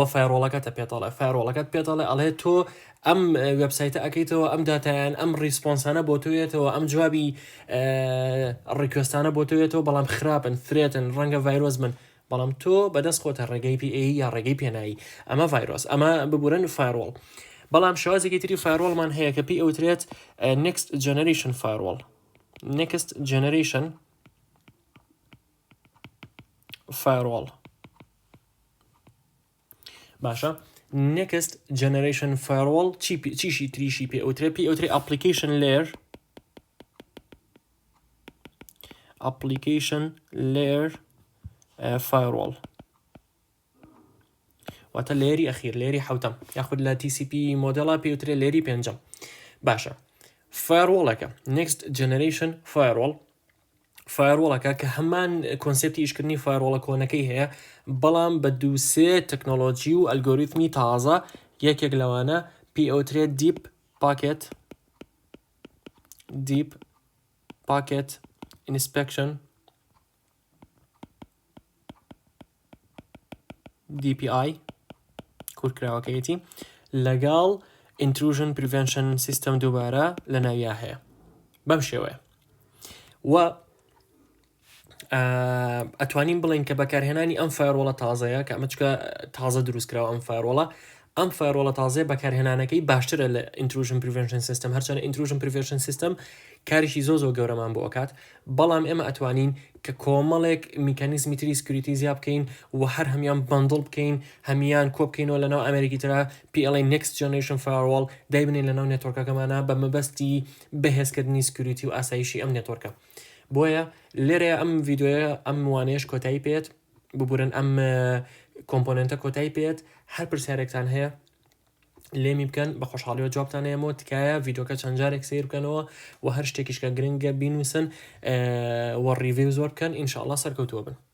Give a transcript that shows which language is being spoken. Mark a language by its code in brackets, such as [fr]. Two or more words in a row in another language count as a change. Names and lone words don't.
[ckb] فایرۆڵەکەتە پێتەڵێ فایرۆڵەکەت پێتەڵێ ئەڵێ تۆ ئەم وێبسایتە ئەەکەیتەوە ئەم داتایان ئەم ریسپۆنسانە بۆ تۆیێتەوە ئەم جوابی ڕیکوێستانە بۆ تۆیێتەوە بەڵام خراپن فرێتن ڕەنگە ڤایرۆس من بەڵام تۆ بەدەست خۆتە ڕێگەی PA یا ڕێگەی پێنایی ئەمە ڤایرۆس ئەمە ببورن فایرۆڵ بەڵام شێوازێکی تری فایرۆڵمان هەیە کە پێی ئەوترێت [en] next generation firewall next generation firewall [ckb] باشە [en] next generation firewall [ckb] چیشی تریشی پێ ئەوترێ [en] application layer firewall [ckb] واتە لێری ئەخیر لێری حوتەم یاخود لە TCP مۆدەڵا پێوترێ لێری پێنجەم باشە فایرۆڵەکە [en] next generation [ckb] فایرۆڵەکە کە هەمان کۆنسپتی ئیشکردنی فایرۆڵە کۆنەکەی هەیە بەڵام بە دووسێ تەکنۆلۆژی و ئەلگۆریتمی تازە یەکێک لەوانە پێوترێ deep [en] packet inspection DPI [ckb] کورتکراوەکەیەتی لەگەڵ [en] intrusion prevention system [ckb] دووبارە لە ناویا هەیە بەم شێوەیە و ئەتوانین بڵین کە بەکارهێنانی ئەم فایرۆڵە تازەیە کە ئەمەچکە تازە دروستکراوە ئەم فایرۆڵە تازەیە بەکارهێنانەکەی باشترە لە [en] intrusion prevention system [ckb] هەرچەنە [en] intrusion prevention system [ckb] کاریشی زۆ گەورەمان بۆ ئەکات بەڵام ئێمە ئەتوانین کە کۆمەڵێک میکانیزمی تری سکیوریتی زیاد بکەین و هەر هەمیان بەندڵ بکەین هەمیان کۆ بکەینەوە لەناو ئەمریکی ترا [en] PLA next generation firewall [ckb] دایبنین لەناو نێتۆرکەکەمانە بە مەبەستی بەهێزکردنی سکیوریتی و ئاسایشی ئەم نێتۆرکە بۆیە لێرە ئەم ڤیددیۆیە ئەم وانەیەش کۆتایی پێێت ببورن ئەم کۆمپۆننتە کۆتایی پێێت هەر پرسیارێکتان هەیە لێمی بکەن بە خۆشحاڵیەوە جوابتان هەیەمەوە تکایە ڤیددیۆکە چەند جارێک سیر بکەنەوە و هەر شتێکیشکە گرنگە بینوسن و ڕیڤیو زۆر بکەن ئینشاءالله سەرکەوتووە بن